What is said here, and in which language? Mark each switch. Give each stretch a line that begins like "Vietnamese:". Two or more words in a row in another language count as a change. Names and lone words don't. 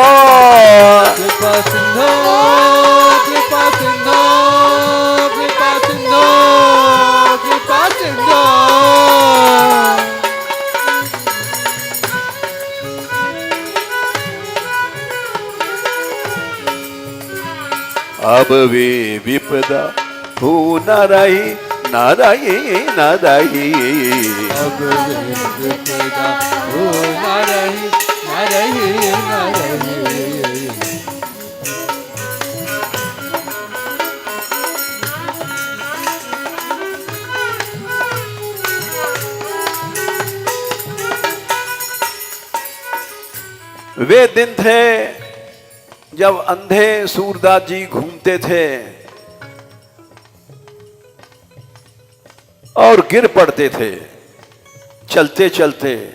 Hindi: कृपा सिंधु कृपा सिंधु कृपा सिंधु कृपा सिंधु अब वे विपदा हो न रही न रही न रही अब विपदा हो न रही न रही न रही। वे दिन थे जब अंधे सूरदास जी घूमते थे और गिर पड़ते थे चलते चलते।